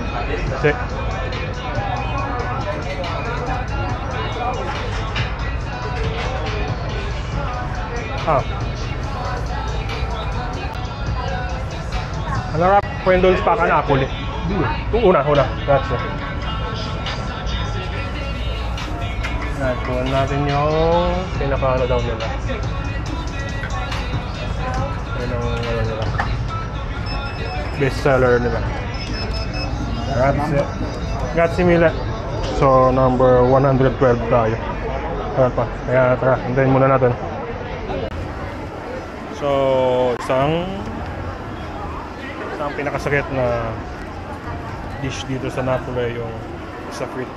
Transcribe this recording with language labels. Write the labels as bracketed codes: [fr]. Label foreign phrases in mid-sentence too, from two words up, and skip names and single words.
[it] Sì. Ah. Allora prendo il spacca Napoli. Una. Grazie. Ecco, [tl] natin yung pinaka-ano daw nila. Yan ang ano nila. [en] Best seller [tl] nila. [it] Grazie. Grazie mille. [tl] So, number 112 tayo. Tara pa. Kaya tara, hintayin muna natin. So, isang pinakasakit na dish dito sa Napoli yung pizza fritta.